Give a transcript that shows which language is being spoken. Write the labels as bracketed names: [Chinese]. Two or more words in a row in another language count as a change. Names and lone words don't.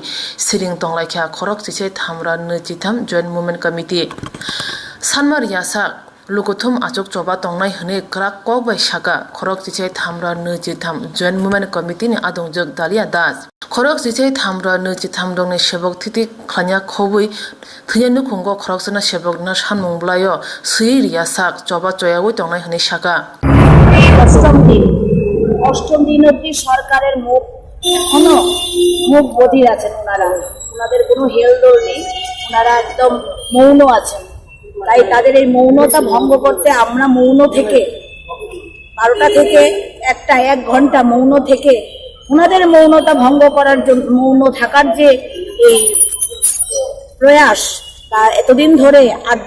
[Kok Borok] siring tonglakya khorok siche thamra nuchi tham [English] joint movement committee [Kok Borok] sanmar yasa lukothum achuk choba tongnai hne krak kok bai saka khorok siche thamra nuchi tham [English] joint movement committee [Kok Borok] ni adongjok dalia das khorok siche thamra nuchi tham dongni sebok thiti khlanya khobui thiyanu khungo khorok sna sebok na sanmung blayo sui riya sak choba choyagoi tongnai hne saka [Bangla] অষ্টম দিন অব্দি সরকারের মুখ এখনো মুখ বধির আছেন ওনাদের কোনো হেলদোল নেই ওনারা একদম মৌন আছেন তাই তাদের এই মৌনতা ভঙ্গ করতে আমরা মৌন থেকে 12টা থেকে 1 ঘন্টা মৌন থেকে ওনাদের মৌনতা ভঙ্গ করার জন্য মৌন থাকার যে এই প্রয়াস তা এতদিন ধরে 8